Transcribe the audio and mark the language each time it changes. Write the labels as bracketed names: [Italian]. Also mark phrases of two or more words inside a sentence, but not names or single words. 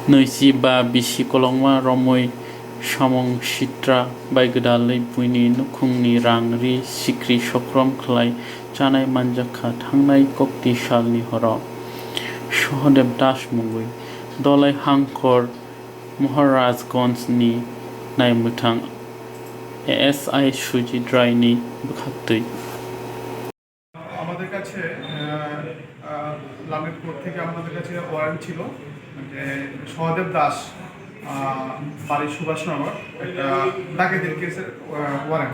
[Bodo] नैजि बा बिसि कलंमा रमै सामं सित्रा बायगोदालै बुइनि नुखुंनि रां रि सिख्रि सक्रम खलाय जानाय मानजाखा थांनाय कक्ति सालनि हराव सहदेब दास मुंगै दलाय हांखर महाराजगंजनि नायमोथां এএসআই সুজিত রায়নি বখাতই [Bangla] আমাদের কাছে লাভের কোর্ট থেকে আমাদের কাছে ওয়ারেন্ট ছিল যে সহদেব দাস বাড়ির সুভাষনগর একটা ডাকাতির কেসের ওয়ারেন্ট।